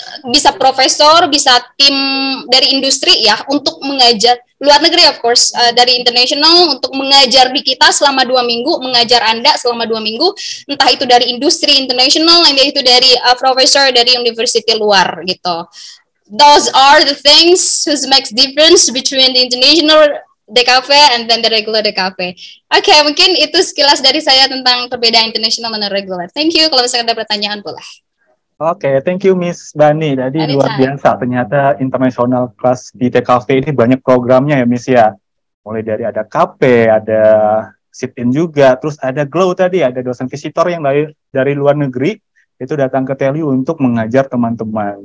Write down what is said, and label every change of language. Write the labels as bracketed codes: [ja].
[id] bisa profesor, bisa tim dari industri ya, untuk mengajar luar negeri [en] of course, [id] dari international untuk mengajar di kita selama 2 minggu, mengajar Anda selama 2 minggu, entah itu dari industri international, entah itu dari profesor dari university luar gitu. [en] Those are the things who makes difference between the international DKV and then the regular DKV. [id] Oke, mungkin itu sekilas dari saya tentang perbedaan international dan regular. [en] Thank you. [id] Kalau misalnya ada pertanyaan boleh. Oke, [en] thank you [id] Miss Bani. Tadi luar biasa, ternyata international class di TKV ini banyak programnya ya Miss ya. Mulai dari ada KP, ada sit-in juga, terus ada Glow tadi, ada dosen visitor yang dari luar negeri, itu datang ke TELU untuk mengajar teman-teman.